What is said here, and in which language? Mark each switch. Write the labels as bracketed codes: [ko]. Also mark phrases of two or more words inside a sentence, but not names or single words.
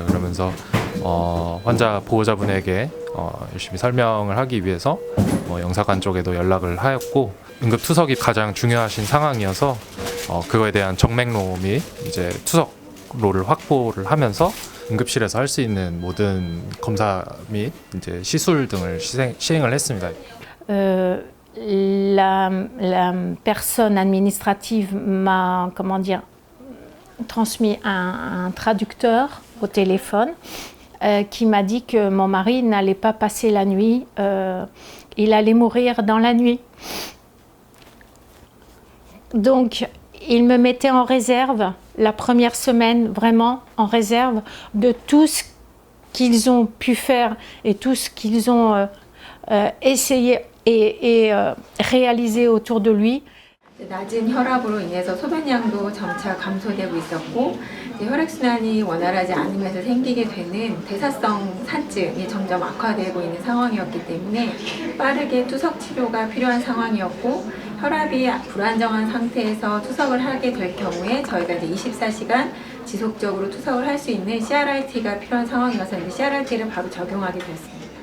[ko] 그러면서 환자 보호자분에게 열심히 설명을 하기 위해서 영사관 쪽에도 연락을 하였고 응급 투석이 가장 중요하신 상황이어서 그거에 대한 정맥로 및 이제 투석로를 확보를 하면서 응급실에서 할 수 있는 모든 검사 및 이제 시술 등을 시행을 했습니다. [fr] La personne administrative m'a, transmis un traducteur au téléphone qui m'a dit que mon mari n'allait pas passer la nuit, il allait mourir dans la nuit. Donc, il me mettait en réserve la première semaine, vraiment en réserve de tout ce qu'ils ont pu faire et tout ce qu'ils ont essayé et réalisé autour de lui. [ko] 낮은 혈압으로 인해서 소변량도 점차 감소되고 있었고 혈액순환이 원활하지 않으면서 생기게 되는 대사성 산증이 점점 악화되고 있는 상황이었기 때문에 빠르게 투석 치료가 필요한 상황이었고 혈압이 불안정한 상태에서 투석을 하게 될 경우에 저희가 이제 24시간 지속적으로 투석을 할 수 있는 CRRT가 필요한 상황이어서 이제 CRRT를 바로 적용하게 됐습니다.